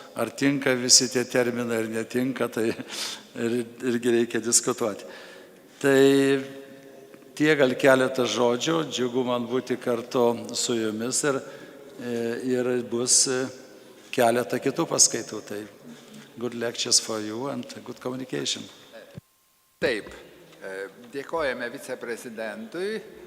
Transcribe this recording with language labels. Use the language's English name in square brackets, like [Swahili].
[Lithuanian] Ar tinka visi tie terminai ar netinka, tai irgi reikia diskutuoti. Tai tie gal keletą žodžių, džiugu man būti kartu su jumis ir bus keletą kitų paskaitų. [English] Tai good lectures for you and good communication. [Lithuanian] Taip, dėkojame viceprezidentui.